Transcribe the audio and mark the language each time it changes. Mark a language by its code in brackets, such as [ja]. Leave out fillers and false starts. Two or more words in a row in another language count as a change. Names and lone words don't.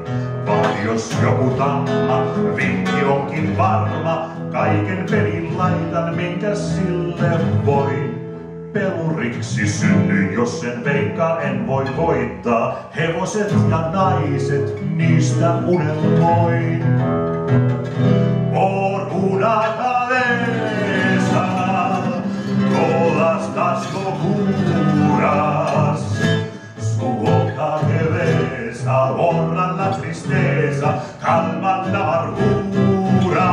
[fi] Vaan jos joku tamma, vinkki onkin varma, kaiken pelin laitan, minkä sille voin. Peluriksi synnyin, jos sen veikkaa en voi voittaa. Hevoset ja naiset, niistä unelmoin. [es] Por una cabeza, todas las locuras. Su boca que besa, borra la tristeza, calma la amargura.